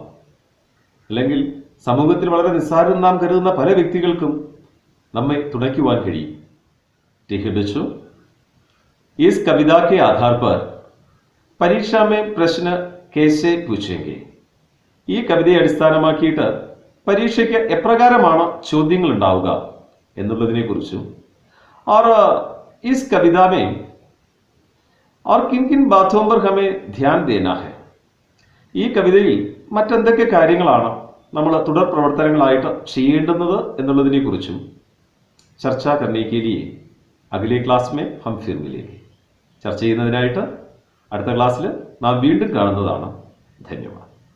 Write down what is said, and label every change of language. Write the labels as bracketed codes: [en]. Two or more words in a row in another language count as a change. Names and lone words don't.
[ml] അല്ലെങ്കിൽ സമൂഹത്തിൽ വളരെ നിസ്സാരം നാം കരുതുന്ന പല വ്യക്തികൾക്കും നമ്മെ തുണയ്ക്കുവാൻ കഴിയും. [hi] ठीक है बच्चों, इस कविता के आधार पर परीक्षा में प्रश्न कैसे पूछेंगे, [ml] ഈ കവിതയെ അടിസ്ഥാനമാക്കിയിട്ട് പരീക്ഷയ്ക്ക് എപ്രകാരമാണ് ചോദ്യങ്ങൾ ഉണ്ടാവുക എന്നുള്ളതിനെ കുറിച്ചും [hi] और इस कविता में और किन किन बातों पर हमें ध्यान देना है, [ml] ഈ കവിതയിൽ മറ്റെന്തൊക്കെ കാര്യങ്ങളാണ് നമ്മൾ തുടർ പ്രവർത്തനങ്ങളായിട്ട് ചെയ്യേണ്ടുന്നത് എന്നുള്ളതിനെ കുറിച്ചും ചർച്ച [hi] करने के लिए अगले क्लास में हम फिर मिलेंगे. [ml] ചർച്ച ചെയ്യുന്നതിനായിട്ട് അടുത്ത ക്ലാസ്സിൽ നാം വീണ്ടും കാണുന്നതാണ്. ധന്യവാദം.